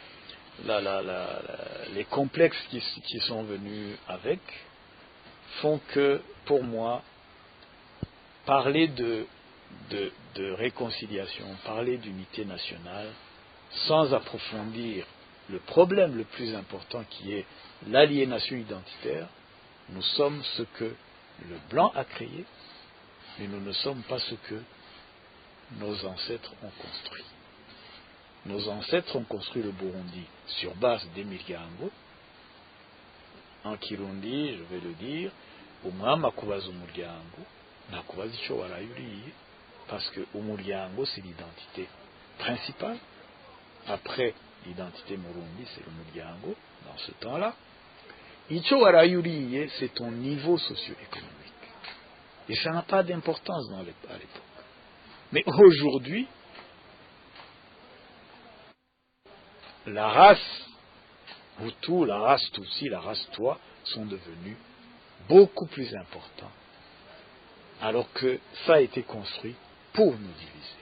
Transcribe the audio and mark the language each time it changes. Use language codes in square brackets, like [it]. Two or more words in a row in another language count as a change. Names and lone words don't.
[fr] les complexes qui sont venus avec, font que, pour moi, parler de réconciliation, parler d'unité nationale, sans approfondir le problème le plus important qui est l'aliénation identitaire, nous sommes ce que le blanc a créé, mais nous ne sommes pas ce que nos ancêtres ont construit. Nos ancêtres ont construit le Burundi sur base des Miryango. En Kirundi, je vais le dire, [rn] umwami akubaza umuryango ntakubaza icyo warayuriye, [fr] parce que umuryango c'est l'identité principale. Après l'identité Murundi, c'est le muryango dans ce temps-là. [rn] Icyo warayuriye, [fr] c'est ton niveau socio-économique. Et ça n'a pas d'importance à l'époque. Mais aujourd'hui, la race Hutu, la race Tutsi, la race Twa sont devenus beaucoup plus importants, alors que ça a été construit pour nous diviser.